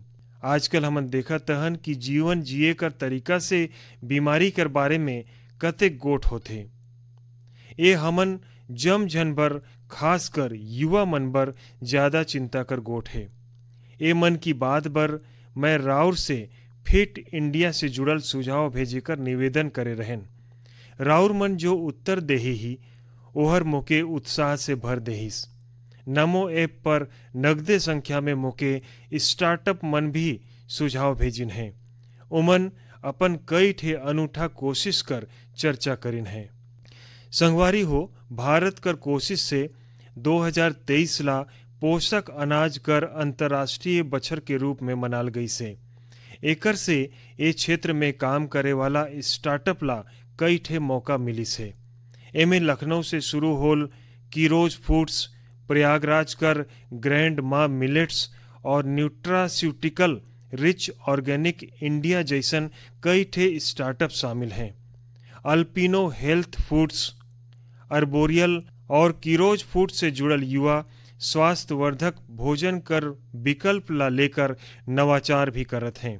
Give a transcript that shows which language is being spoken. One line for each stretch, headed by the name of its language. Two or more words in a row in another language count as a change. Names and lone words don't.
Sadri: आजकल हमन देखत हन कि जीवन जिए कर तरीका से बीमारी कर बारे में कतेक गोठ होथे। ये हमन जमझन बर, खासकर युवा मन बर ज्यादा चिंता कर गोठ है। ए मन की बात बर मैं राउर से फिट इंडिया से जुड़ल सुझाव भेजे कर निवेदन करे रहन। राउर मन जो उत्तर देही ही ओहर मोके उत्साह से भर देहिस। नमो ऐप पर नगदे संख्या में मोके स्टार्टअप मन भी सुझाव भेजिन हैं। उमन अपन कई ठे अनूठा कोशिश कर चर्चा करिन हैं। संगवारी हो, भारत कर कोशिश से 2023 ला पोषक अनाज कर अंतर्राष्ट्रीय बछर के रूप में मनाल गई से। एकर से ए क्षेत्र में काम करे वाला स्टार्टअप ला कई ठे मौका मिली से। एमे लखनऊ से शुरू होल कीरोज फूड्स, प्रयागराज कर ग्रैंड माँ मिलेट्स और न्यूट्रास्यूटिकल रिच ऑर्गेनिक इंडिया जैसन कई ठे स्टार्टअप शामिल हैं। अल्पिनो हेल्थ फूड्स, अर्बोरियल और कीरोज फूड से जुड़ल युवा स्वास्थ्यवर्धक भोजन कर विकल्प ला लेकर नवाचार भी करत हैं।